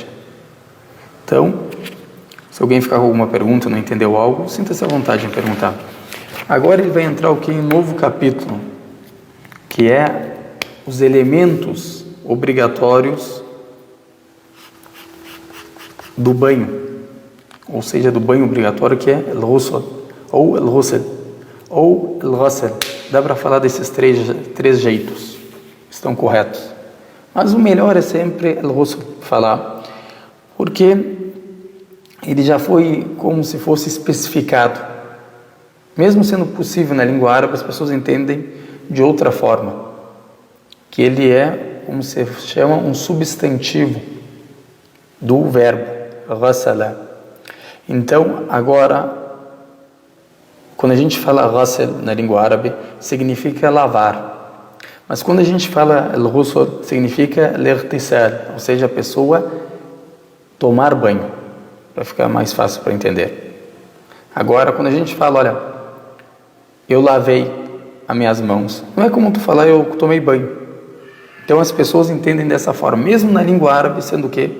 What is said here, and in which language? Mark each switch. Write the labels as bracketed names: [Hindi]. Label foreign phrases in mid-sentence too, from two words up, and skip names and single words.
[Portuguese] Então, se alguém ficar com alguma pergunta, não entendeu algo, sinta-se à vontade em perguntar. Agora ele vai entrar o que? Em um novo capítulo, que é os elementos obrigatórios do banho, ou seja, do banho obrigatório, que é al-ghusl, ou al-ghusl, ou al-ghasl. Dá para falar desses três jeitos, estão corretos. Mas o melhor é sempre al-ghusl falar, porque ele já foi como se fosse especificado. Mesmo sendo possível na língua árabe, as pessoas entendem de outra forma, que ele é, como se chama, um substantivo do verbo ghasala. Então, agora, quando a gente fala ghasl na língua árabe, significa lavar. Mas quando a gente fala al-ghusl, significa al-ightisal, ou seja, a pessoa tomar banho, para ficar mais fácil para entender. Agora, quando a gente fala, olha, eu lavei as minhas mãos, não é como tu falar, eu tomei banho. Então as pessoas entendem dessa forma, mesmo na língua árabe, sendo o quê?